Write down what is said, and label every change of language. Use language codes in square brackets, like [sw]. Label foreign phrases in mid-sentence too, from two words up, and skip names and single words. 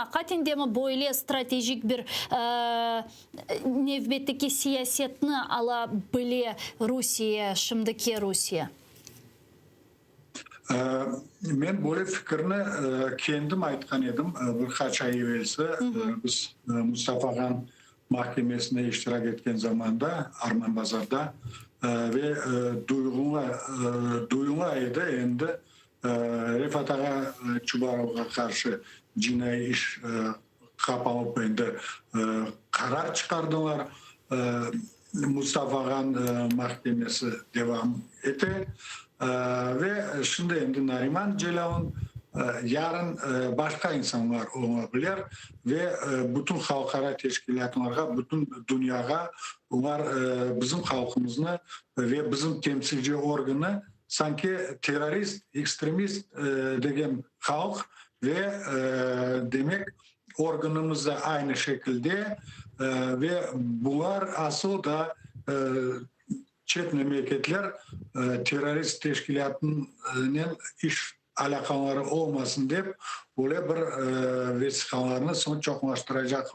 [crh] Hakikaten mi böyle stratejik bir nevbetteki siyasetini alabilir Rusya, şimdiki Rusya? Men böyle fikrini kendim aytkan edim. Birkaç ay evvelsi biz Mustafa Han mahkemesine iştirak etken zamanda Arman Bazar'da ve duyuna edi endi Refat Ağa Çubarov'a karşı cinayi iş kapanıp endi karar çıkardılar. Mustafa Han mahkemesi devam etti. Ve şimdi endi Nariman Celal'ın yarın başka insanlar olabilir ve bütün halkara teşkilatlara, bütün dünyaya onlar bizim halkımızı ve bizim temsilci organı sanki terörist, ekstremist degen halk ve demek organımız da aynı şekilde ve bunlar asıl da çet memleketler terörist teşkilatının iş alakaları olmasın deyip böyle bir vesikalarını son çoklaştıracaklar.